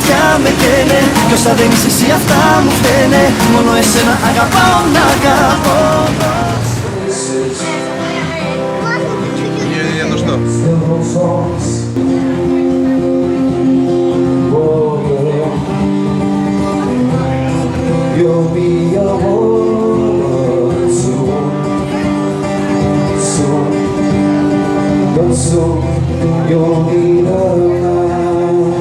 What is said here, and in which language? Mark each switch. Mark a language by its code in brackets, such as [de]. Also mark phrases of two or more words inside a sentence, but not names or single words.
[el] με καίνε Κι όσα δεν είσαι εσύ αυτά μου φταίνε Μόνο εσένα αγαπάω να αγαπώ. [ru] Не, ну что? [en] You'll be a woman soon, soon, but soon you'll be a man.